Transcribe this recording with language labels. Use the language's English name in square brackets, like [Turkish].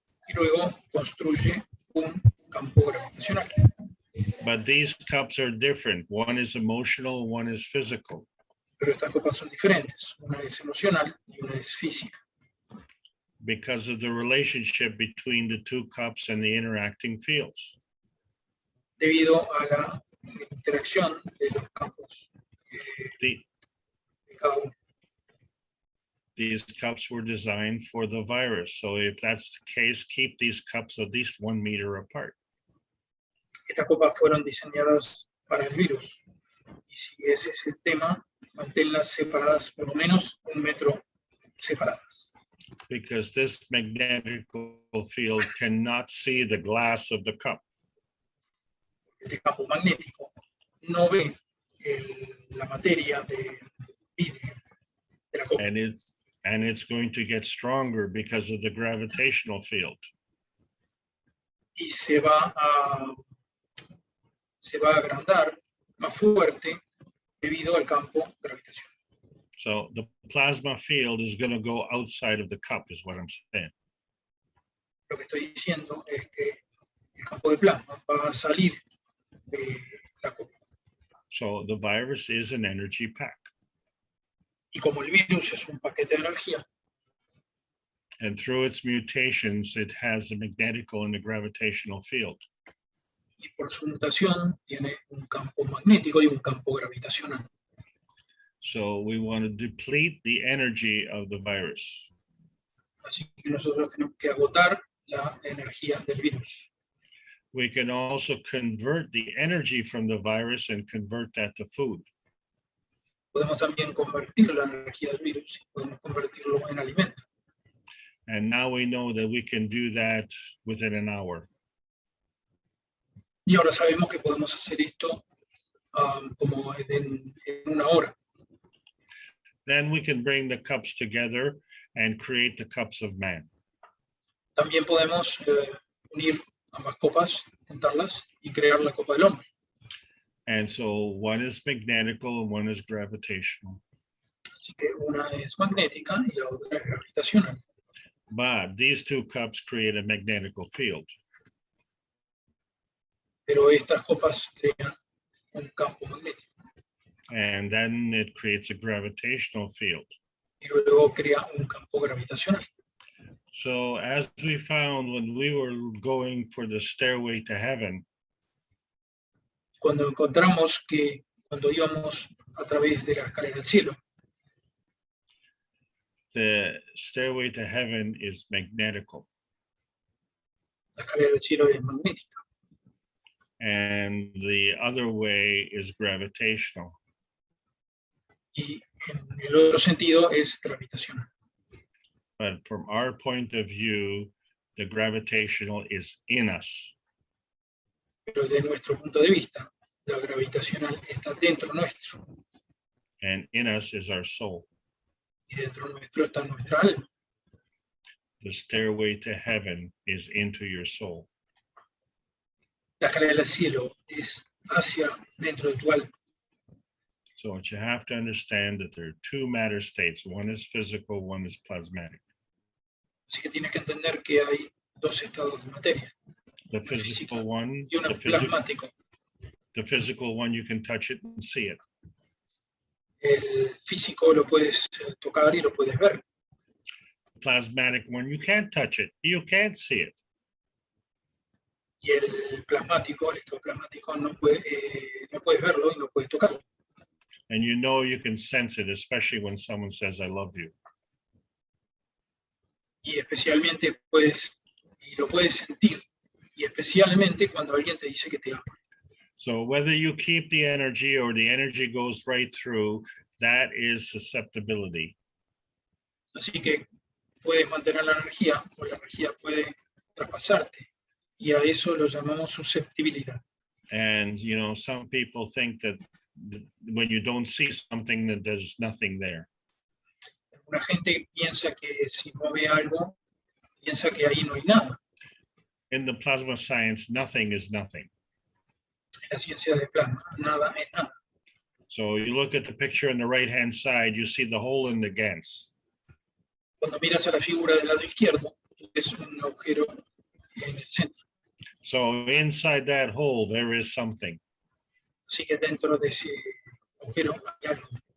[Spanish] Y luego construye un campo gravitacional. [English] But these cups are different. One is emotional, one is physical. [Spanish] Pero estas copas son diferentes. Una es emocional y una es física. [English] Because of the relationship between the two cups and the interacting fields. [Spanish] Debido a la interacción de los campos de cada uno. [English] These cups were designed for the virus. So if that's the case, keep these cups at least 1 meter apart. [Spanish] Estas copas fueron diseñadas para el virus. Y si ese es el tema, manténlas separadas por lo menos 1 metro separadas. [English] Because this magnetical field cannot see the glass of the cup. [Spanish] Este campo magnético no ve la materia de vidrio de la copa. [English] And it's going to get stronger because of the gravitational field. [Spanish] Y se va a agrandar más fuerte debido al campo gravitacional. [English] So the plasma field is going to go outside of the cup, is what I'm saying. [Spanish] Lo que estoy diciendo es que el campo de plasma va a salir de la copa. [English] So the virus is an energy pack. [Spanish] Y como el virus es un paquete de energía, [English] And through its mutations, it has a magnetical and a gravitational field. [Spanish] y por su mutación tiene un campo magnético y un campo gravitacional. [English] So we want to deplete the energy of the virus. [Spanish] Así que nosotros tenemos que agotar la energía del virus. [English] We can also convert the energy from the virus and convert that to food. [Spanish] Podemos también convertir la energía del virus y podemos convertirlo en alimento. [English] And now we know that we can do that within an hour. [Spanish] Y ahora sabemos que podemos hacer esto como en 1 hora. [English] Then we can bring the cups together and create the cups of man. [Spanish] También podemos unir ambas copas, juntarlas y crear la copa del hombre. [English] And so one is magnetical and one is gravitational. [Spanish] Así que una es magnética y la otra es gravitacional. [English] But these two cups create a magnetical field. [Spanish] Pero estas copas crean un campo magnético [English] And then it creates a gravitational field. [Spanish] y luego crea un campo gravitacional. [English] So as we found when we were going for the stairway to heaven, [Spanish] cuando encontramos que cuando íbamos a través de la escalera del cielo, [English] the stairway to heaven is magnetical, [Spanish] la escalera del cielo es magnética [English] and the other way is gravitational. [Spanish] y en el otro sentido es gravitacional. [English] But from our point of view, the gravitational is in us. [Spanish] Pero de nuestro punto de vista, la gravitacional está dentro nuestro [English] And in us is our soul. [Spanish] y dentro nuestro está nuestra alma. [English] The stairway to heaven is into your soul. [Spanish] La escalera del cielo es hacia dentro de tu alma. [English] So what you have to understand that there are two matter states. One is physical, one is plasmatic. [Spanish] Así que tienes que entender que hay dos estados de materia. [English] The physical one, [Spanish] Y uno es plasmático. [English] the physical one, you can touch it and see it. [Spanish] El físico lo puedes tocar y lo puedes ver. [English] Plasmatic one, you can't touch it, you can't see it. [Spanish] Y el plasmático, el estado plasmático, no puedes verlo y no puedes tocarlo. [English] And you know you can sense it, especially when someone says, I love you. [Spanish] Y especialmente lo puedes sentir. Y especialmente cuando alguien te dice que te ama. [English] So whether you keep the energy or the energy goes right through, that is susceptibility. [Spanish] Así que puedes mantener la energía o la energía puede traspasarte. Y a eso lo llamamos susceptibilidad. [English] And, you know, some people think that when you don't see something, that there's nothing there. [Spanish] Una gente piensa que si no ve algo, piensa que ahí no hay nada. [English] In the plasma science, nothing is nothing. [Spanish] En la ciencia del plasma, nada es nada. [English] So you look at the picture on the right-hand side, you see the hole in the GANs. [Spanish] Cuando miras a la figura del lado izquierdo, es un agujero en el centro. [English] So inside that hole, there is something. [Spanish] Así que dentro de ese agujero hay algo.